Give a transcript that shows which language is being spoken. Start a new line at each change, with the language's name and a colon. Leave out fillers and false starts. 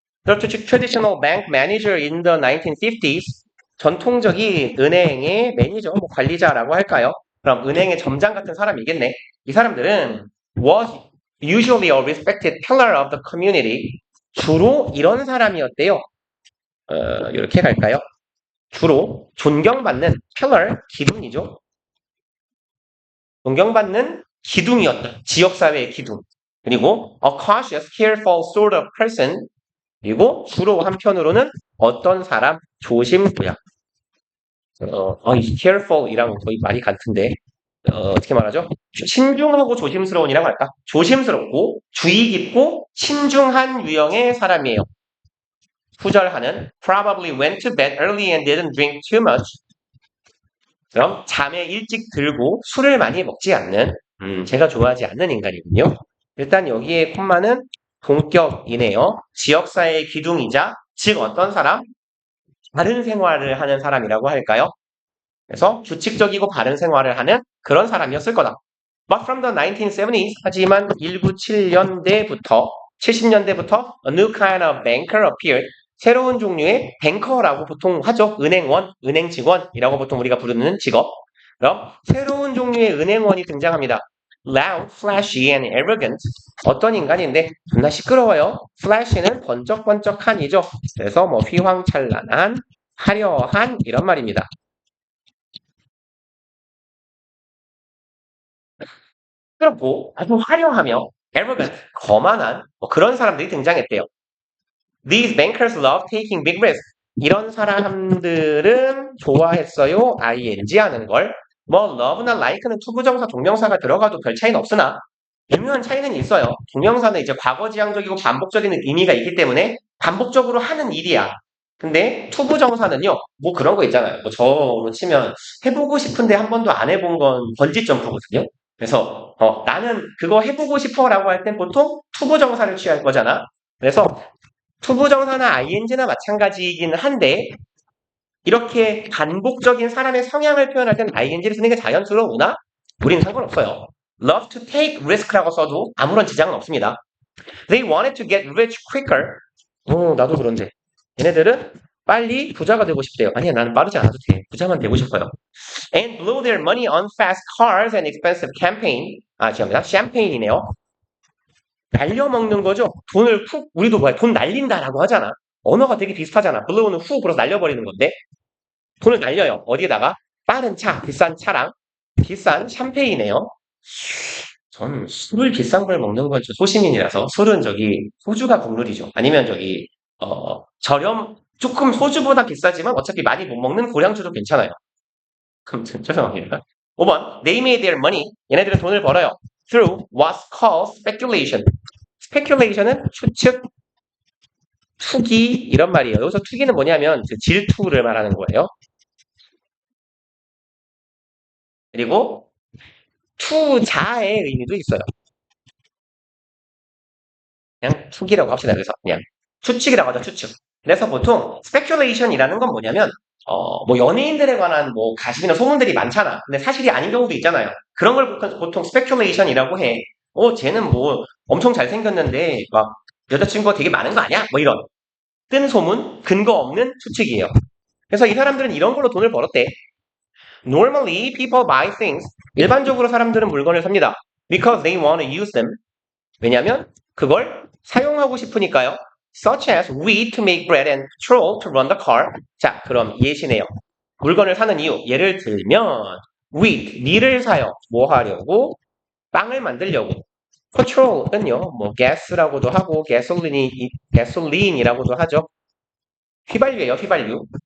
English: The traditional bank manager in the 1950s.
Korean: 전통적인 은행의 매니저, 뭐 관리자라고 할까요? 그럼 은행의 점장 같은 사람이겠네. 이 사람들은
English: was usually a respected pillar of the community.
Korean: 주로 이런 사람이었대요. 이렇게 갈까요? 주로 존경받는 pillar, 기둥이죠. 존경받는 기둥이었다. 지역사회의 기둥. 그리고
English: a cautious, careful sort of person.
Korean: 그리고 주로 한편으로는 어떤 사람, 조심부야. 이 careful이랑 거의 말이 같은데, 어떻게 말하죠? 신중하고 조심스러운이라고 할까? 조심스럽고, 주의 깊고, 신중한 유형의 사람이에요. 후절하는
English: probably went to bed early and didn't drink too much.
Korean: 그럼 잠에 일찍 들고 술을 많이 먹지 않는 제가 좋아하지 않는 인간이군요. 일단 여기에 콤마는 동격이네요. 지역사회의 기둥이자 즉 어떤 사람? 바른 생활을 하는 사람이라고 할까요? 그래서 규칙적이고 바른 생활을 하는 그런 사람이었을 거다.
English: But from the 1970s,
Korean: 하지만 1997년대부터 70년대부터
English: a new kind of banker appeared.
Korean: 새로운 종류의 뱅커라고 보통 하죠. 은행원, 은행 직원이라고 보통 우리가 부르는 직업. 그럼 새로운 종류의 은행원이 등장합니다.
English: Loud, flashy, and arrogant.
Korean: 어떤 인간인데 존나 시끄러워요. flash는 번쩍번쩍한이죠. 그래서 뭐 휘황찬란한, 화려한 이런 말입니다. 시끄럽고 아주 화려하며 arrogant, 거만한 뭐 그런 사람들이 등장했대요.
English: These bankers love taking big risks.
Korean: 이런 사람들은 좋아했어요. ing 하는 걸. 뭐 love나 like는 투부정사, 동명사가 들어가도 별 차이는 없으나 미묘한 차이는 있어요. 동명사는 이제 과거지향적이고 반복적인 의미가 있기 때문에 반복적으로 하는 일이야. 근데 투부정사는요, 뭐 그런 거 있잖아요. 뭐 저로 치면 해보고 싶은데 한 번도 안 해본 건 번지 점프거든요. 그래서 나는 그거 해보고 싶어라고 할 땐 보통 투부정사를 취할 거잖아. 그래서 투부정사나 ing나 마찬가지이긴 한데 이렇게 반복적인 사람의 성향을 표현할 때는 ing를 쓰는 게 자연스러우나 우리는 상관없어요.
English: love to take risk
Korean: 라고 써도 아무런 지장은 없습니다.
English: They wanted to get rich quicker.
Korean: 나도 그런데. 얘네들은 빨리 부자가 되고 싶대요. 아니야, 나는 빠르지 않아도 돼. 부자만 되고 싶어요.
English: And blew their money on fast cars and expensive campaign.
Korean: 죄송합니다. 샴페인이네요. 날려먹는 거죠. 돈을 훅, 우리도 뭐야, 돈 날린다라고 하잖아. 언어가 되게 비슷하잖아. blow는 훅 불어서 날려버리는 건데. 돈을 날려요. 어디에다가? 빠른 차, 비싼 차랑 비싼 샴페인이네요. 저는 술을 비싼 걸 먹는 건 좀 소시민이라서 술은 저기 소주가 국룰이죠. 아니면 저기 조금 소주보다 비싸지만 어차피 많이 못 먹는 고량주도 괜찮아요. 그럼 죄송합니다. 5번
English: They made their money.
Korean: 얘네들은 돈을 벌어요.
English: Through what's called speculation.
Korean: speculation은 추측, 투기 이런 말이에요. 여기서 투기는 뭐냐면 질투를 말하는 거예요. 그리고 투자의 의미도 있어요. 그냥 투기라고 합시다. 그래서 그냥 추측이라고 하죠. 추측. 그래서 보통 speculation이라는 건 뭐냐면 뭐 연예인들에 관한 뭐 가십이나 소문들이 많잖아. 근데 사실이 아닌 경우도 있잖아요. 그런 걸 보통 speculation이라고 해. 쟤는 뭐 엄청 잘생겼는데 막 여자친구가 되게 많은 거 아니야? 뭐 이런 뜬 소문, 근거 없는 추측이에요. 그래서 이 사람들은 이런 걸로 돈을 벌었대.
English: Normally, people buy things.
Korean: 일반적으로 사람들은 물건을 삽니다.
English: Because they want to use them.
Korean: 왜냐하면 그걸 사용하고 싶으니까요.
English: Such as wheat to make bread and petrol to run the car.
Korean: 자, 그럼 예시네요. 물건을 사는 이유. 예를 들면 wheat, 밀을 사요. 뭐 하려고? 빵을 만들려고. petrol은요, 뭐 gas라고도 하고 gasoline이라고도 하죠. 휘발유예요, 휘발유.